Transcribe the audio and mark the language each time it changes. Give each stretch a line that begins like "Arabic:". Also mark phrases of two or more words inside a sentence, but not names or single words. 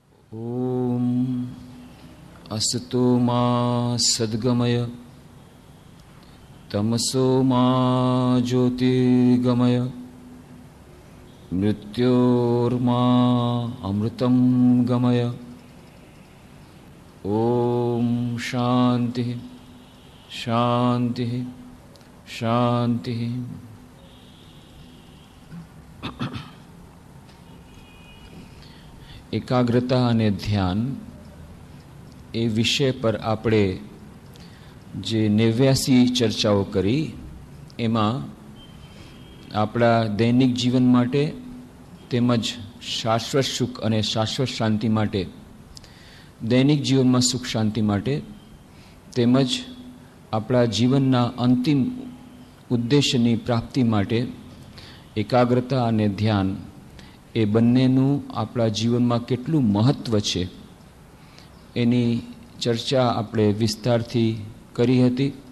Sanskrit: ओम असतो मा सद्गमय तमसो मा ज्योतिर्गमय मृत्योर्मा अमृतं गमय। ओम शांति शांति शांति।
Gujarati: एकाग्रता અને ધ્યાન એ વિષય પર આપણે જે 89 ચર્ચાઓ કરી એમાં આપણા દૈનિક જીવન માટે તેમજ શાશ્વત સુખ અને શાશ્વત શાંતિ માટે, દૈનિક જીવનમાં સુખ શાંતિ માટે તેમજ આપણા જીવનના અંતિમ ઉદ્દેશ્યની પ્રાપ્તિ માટે એકાગ્રતા અને ધ્યાન એ બંનેનું આપણા જીવનમાં કેટલું મહત્ત્વ છે એની ચર્ચા આપણે વિસ્તારથી કરી હતી.